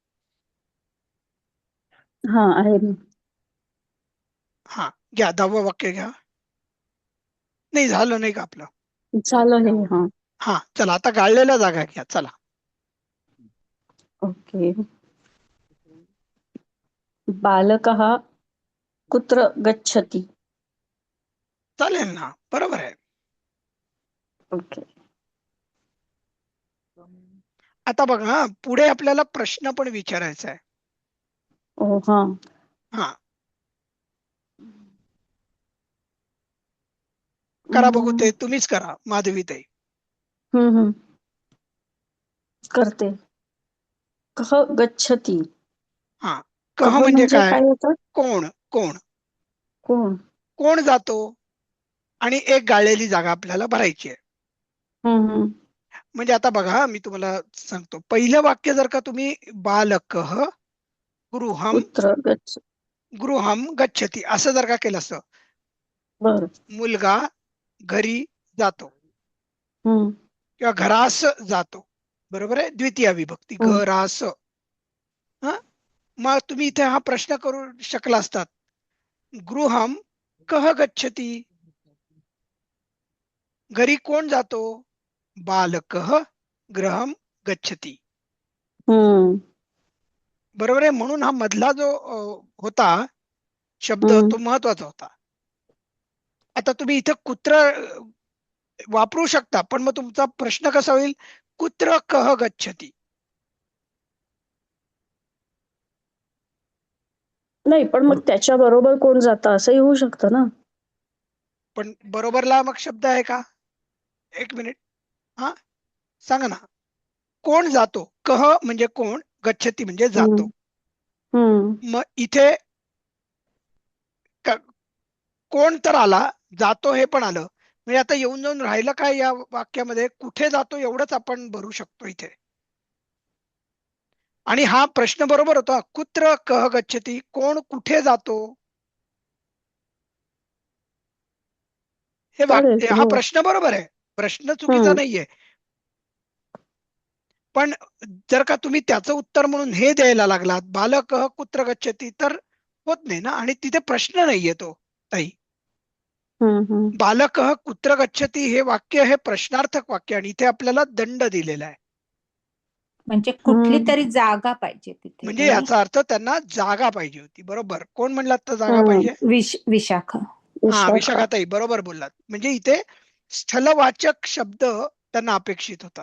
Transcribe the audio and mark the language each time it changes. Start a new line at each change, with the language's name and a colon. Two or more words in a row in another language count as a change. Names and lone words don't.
Marathi: हा आहे ना. हा घ्या, 10वं वाक्य घ्या. नाही झालं नाही का आपलं. झालं हे. हा हा चला, आता गाळलेल्या जागा घ्या, चला. ओके.
Sanskrit: बालकः कुत्र गच्छति.
Marathi: चालेल ना, बरोबर आहे. ओके. आता बघा, पुढे आपल्याला प्रश्न पण विचारायचा आहे. ओ हा. हा करा बघू, ते तुम्हीच करा माधवीताई. हम्म. करते.
Sanskrit: कः गच्छति.
Marathi: हा
Sanskrit: कः कह
Marathi: म्हणजे म्हणजे काय. काय होतं. कोण कोण कोण. कोण जातो, आणि एक गाळलेली जागा आपल्याला भरायची आहे. हम्म. म्हणजे आता बघा, मी तुम्हाला सांगतो, पहिलं वाक्य जर का तुम्ही
Sanskrit: बालकः गृहम कुत्र गच्छ. गृहम गच्छति
Marathi: असं जर का केलं असतं, बर. मुलगा घरी जातो हम्म. किंवा घरास जातो, बरोबर आहे, द्वितीय विभक्ती हम्म. घरास. हा मग तुम्ही इथे हा प्रश्न करू शकला असतात,
Sanskrit: गृहम कह गच्छति,
Marathi: घरी कोण जातो,
Sanskrit: बालकः गृहम गच्छति. हम्म.
Marathi: बरोबर आहे. म्हणून हा मधला जो होता शब्द, हम्म. तो महत्वाचा होता. आता तुम्ही इथं कुत्र वापरू शकता, पण मग तुमचा प्रश्न कसा होईल,
Sanskrit: कुत्र कह गच्छति.
Marathi: नाही, पण मग त्याच्या बरोबर कोण जातं असंही होऊ शकतं ना. पण बरोबरला मग शब्द आहे का, एक मिनिट. हा सांगा ना, कोण जातो, कह म्हणजे कोण, गच्छति म्हणजे जातो. हम्म. मग इथे कोण तर आला, जातो हे पण आलं, म्हणजे आता येऊन जाऊन राहिलं काय या वाक्यामध्ये, कुठे जातो एवढंच आपण भरू शकतो इथे. आणि हा प्रश्न बरोबर होता,
Sanskrit: कुत्र कह गच्छति,
Marathi: कोण कुठे जातो. हे चालेल वाक्य, की, हा हो. प्रश्न बरोबर आहे, प्रश्न चुकीचा हम्म. नाहीये. पण जर का तुम्ही त्याचं उत्तर म्हणून हे द्यायला लागलात,
Sanskrit: बालकः कुत्र गच्छति,
Marathi: तर होत नाही ना, आणि तिथे प्रश्न नाहीये तो ताई. हम्म.
Sanskrit: बालकः कुत्र गच्छति
Marathi: हे वाक्य हे प्रश्नार्थक वाक्य, आणि इथे आपल्याला दंड दिलेला आहे. म्हणजे कुठली तरी जागा पाहिजे तिथे, म्हणजे बरोबर. याचा अर्थ त्यांना जागा पाहिजे होती. बरोबर, कोण म्हणलात तर जागा पाहिजे. विशाखा. हा विशाखा. विशाखाताई बरोबर बोललात. म्हणजे इथे स्थलवाचक शब्द त्यांना अपेक्षित होता.